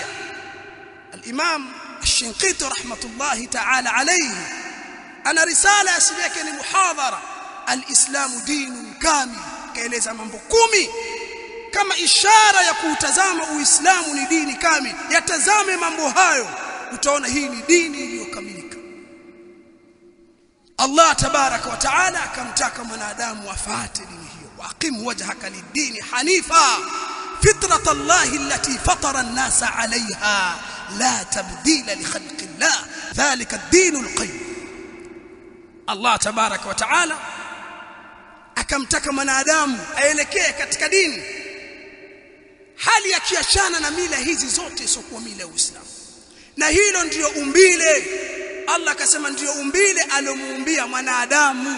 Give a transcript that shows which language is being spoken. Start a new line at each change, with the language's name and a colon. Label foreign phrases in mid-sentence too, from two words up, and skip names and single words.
Arabic: الإمام الشنقيطي رحمة الله تعالى عليه
Swahili: ana risala asili yake ni muhadhara
Arabic: الإسلام دين كامل,
Swahili: kaeleza mambo 10 kama ishara ya kutazama Uislamu ni dini kamili. Yatazame mambo hayo, utaona hii ni dini iliyokamilika.
Arabic: الله تبارك وتعالى
Swahili: akamtaka mwanadamu afuate dini hiyo,
Arabic: وأقم وجهك للدين حنيفا فطرة الله التي فطر الناس عليها لا تبديل لخلق الله ذلك الدين القيم. الله تبارك وتعالى
Swahili: akamtaka mwanadamu aelekee katika dini hali akiachana na mila hizi zote isokuwa mila ya Uislamu. Na hilo ndio umbile, Allah akasema ndio umbile alomuumbia mwanadamu.